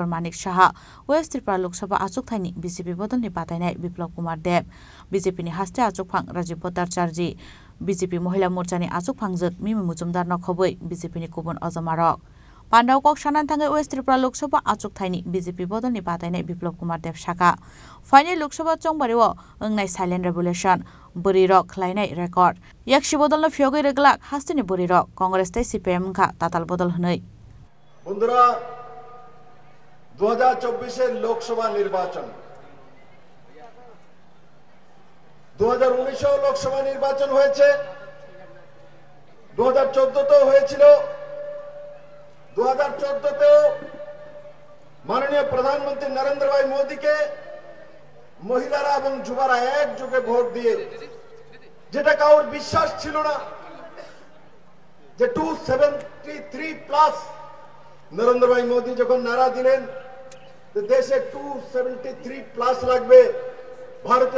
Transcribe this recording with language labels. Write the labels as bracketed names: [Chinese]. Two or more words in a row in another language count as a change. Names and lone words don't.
[Kok Borok] Manik Shaha West Tripura Lok Sabha Achuk Thaini BJP bodolni batane Biplop Kumar Dev BJP ni haste Achuk Phang Rajiv Bhattacharya BJP Mohila Morchani Achuk Phangjak Mimi Mujumdar no khoboi BJP ni kubun Azamarok Pandaw Kok Shanan thangai West Tripura Lok Sabha Achuk Thaini BJP bodolni batane Biplop Kumar Dev Shaka Final Lok Sabha Chongbari wo ungnai [English] silent revolution [Kok Borok] Burirok khlainai record yakshi bodolno fiogoi reglak hasteni Burirok Congress tei CPM kha tatal bodol hnoi [Bangla] বন্ধুরা 2024 এর লোকসভা নির্বাচন 2019 এও লোকসভা নির্বাচন হয়েছে 2014 তেও হয়েছিল 2014 তেও মাননীয় প্রধানমন্ত্রী নরেন্দ্র ভাই মোদীকে মহিলারা এবং যুবরা একযোগে ভোট দিয়ে যেটা কারোর বিশ্বাস ছিল না যে 273 প্লাস নরেন্দ্র ভাই মোদী যখন নারা দিলেন যে দেশে 273 প্লাস লাগবে ভারতীয়